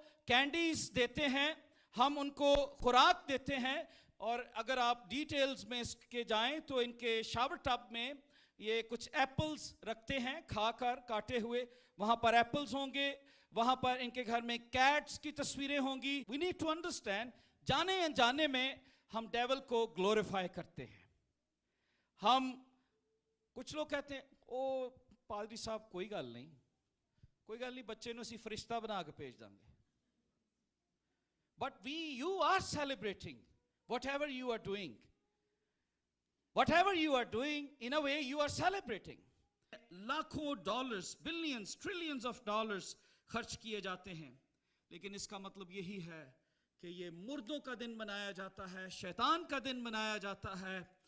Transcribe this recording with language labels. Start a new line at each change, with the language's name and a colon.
Urdu: Candies دیتے ہیں، ہم ان کو خوراک دیتے ہیں۔ اور اگر آپ ڈیٹیلز میں اس کے جائیں تو ان کے شاور ٹب میں یہ کچھ ایپلز رکھتے ہیں کھا کر کاٹے ہوئے، وہاں پر ایپلز ہوں گے، وہاں پر ان کے گھر میں کیٹس کی تصویریں ہوں گی۔
English: we need to understand,
Urdu: جانے انجانے میں ہم ڈیول کو گلوریفائی کرتے ہیں۔ ہم کچھ لوگ کہتے ہیں او پادری صاحب
Punjabi: کوئی گل نہیں بچے نو اسی
Urdu: فرشتہ بنا کے بھیج دیں گے۔
English: But you are celebrating whatever you are doing. Whatever you are doing, in a way you are celebrating.
Urdu: لاکھوں dollars, billions, trillions of dollars خرچ کیے جاتے ہیں، لیکن اس کا مطلب یہی ہے کہ یہ مردوں کا دن منایا جاتا ہے، شیطان کا دن منایا جاتا ہے۔